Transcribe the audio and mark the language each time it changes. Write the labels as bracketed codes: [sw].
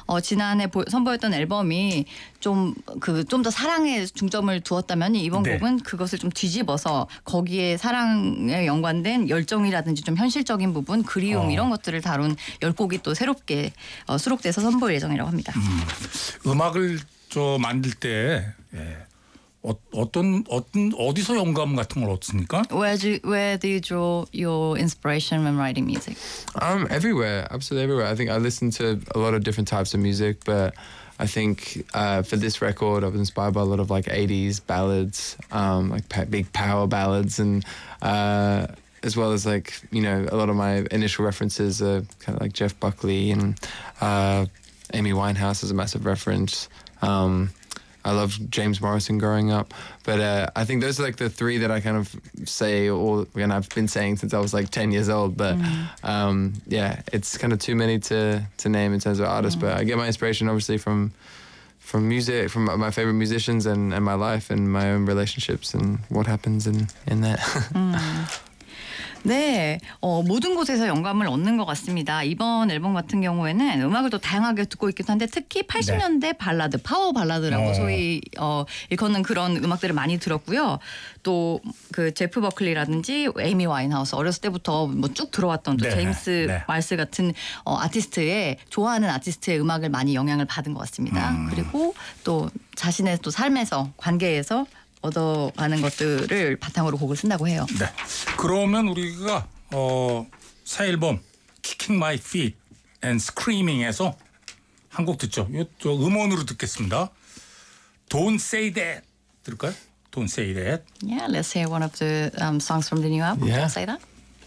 [ko] 지난해 선보였던 앨범이 좀 더 사랑에 중점을 두었다면 이번 곡은 그것을 좀 뒤집어서 거기에 사랑에 연관된 열정이라든지 좀 현실적인 부분, 그리움 이런 것들을 다룬 10곡이 또 새롭게 수록돼서 선보일 예정이라고 합니다. 음악을 저 만들 때 어떤 어디서 영감 같은 걸 얻습니까? [en] Where do you draw your inspiration when writing music? Everywhere, absolutely everywhere. I think I listen to a lot of different types of music, but I think for this record, I was inspired by a lot of like 80s ballads, big power ballads, and as well as like you know a lot of my initial references are kind of like Jeff Buckley and Amy Winehouse is a massive reference. I love James Morrison growing up, but I think those are like the three that I kind of say or and I've been saying since I was like 10 years old, but it's kind of too many to name in terms of artists, but I get my inspiration obviously from music, from my favorite musicians and my life and my own relationships and what happens in that. [ko] 네, 모든 곳에서 영감을 얻는 것 같습니다. 이번 앨범 같은 경우에는 음악을 또 다양하게 듣고 있기도 한데 특히 80년대 발라드, 파워 발라드라고 소위 일컫는 그런 음악들을 많이 들었고요. 또 그 제프 버클리라든지 에이미 와인하우스 어렸을 때부터 쭉 들어왔던 제임스 말스 같은 좋아하는 아티스트의 음악을 많이 영향을 받은 것 같습니다. 그리고 또 자신의 또 삶에서 관계에서 얻어가는 것들을 바탕으로 곡을 쓴다고 해요. 네, 그러면 우리가 새 앨범 Kicking My Feet and Screaming에서 한 곡 듣죠. 저 음원으로 듣겠습니다. Don't Say That 들을까요? Don't Say That. [en] Yeah, let's hear one of the songs from the new album. Yeah. Don't Say That.